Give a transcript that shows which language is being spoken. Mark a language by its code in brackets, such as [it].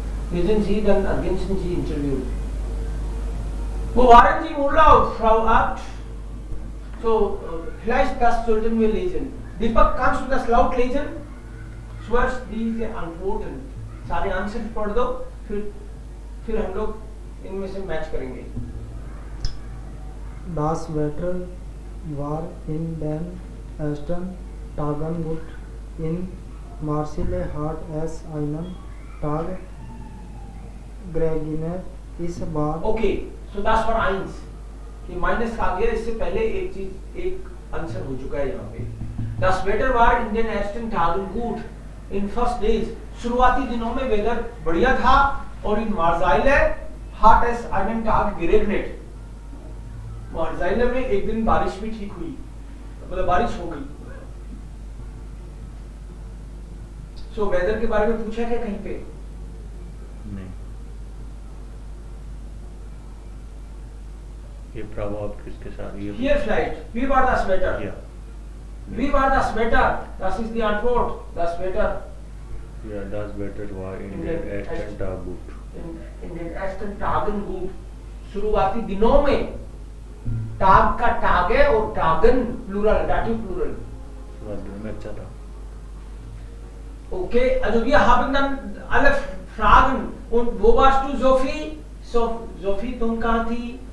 [de] Lesen Sie, dann ergänzen Sie Interview. Wo waren Sie im Urlaub, Frau Abt? So, vielleicht das sollten wir lesen. Deepak, kannst du das laut lesen? Zuerst diese Antworten. [hi] सारे answer पढ़ दो, फिर हम लोग इनमें से match करेंगे. [de] Das Wetter war in den ersten Tagen gut. In Marseille hat es einen Tag geregnet. [hi] इस बार [de] Okay, so das war 1. [hi] ये माइनस आ गया, इससे पहले एक आंसर हो चुका है यहाँ पे. [de] Das Wetter war in den ersten Tagen gut. [en] In first days, [hi] शुरुआती दिनों में वेदर बढ़िया था. [de] और इन मार्साइले hat es einen Tag geregnet. [hi] मार्साइले में एक दिन बारिश भी ठीक हुई, मतलब बारिश हो गई. सो वेदर के बारे में पूछा क्या कहीं पे? नहीं. ये प्रभाव किसके साथ? ये [de] Hier vielleicht, wie war das Wetter? [hi] या [de] Wie war das Wetter? Das ist die Antwort. Das Wetter या das Wetter war in den ersten Tag gut. in den ersten Tagen gut. [hi] शुरुआती दिनों में टाग का टाग है और टागन प्लूरल, डाटिव प्लूरल. शुरुआत दिन में अच्छा था. [de] Okay, also wir haben dann alle Fragen. Und wo warst du, Sophie? [hi] Sophie, तुम कहाँ थी?